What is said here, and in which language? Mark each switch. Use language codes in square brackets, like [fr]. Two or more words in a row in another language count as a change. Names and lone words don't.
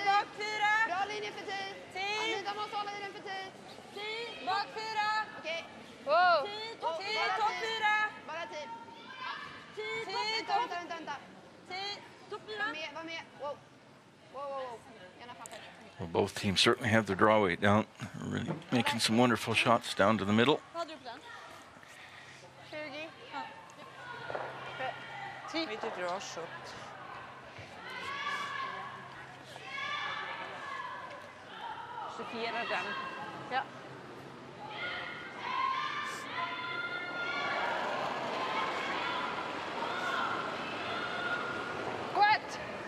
[sv] Bak 4! Bra linje för tid. Anita måste hålla i den för tid. Bak 4! Okej. Wow. Topp 4! Bara tid. Vänta. Topp 4! Var med. Wow. Gärna framför. [en] Well, both teams certainly have their draw weight down. Really making some wonderful shots down to the middle. [sv] Vad hade du på den? 20. Lite [en] draw shot. [sv] Den. Ja. Gut.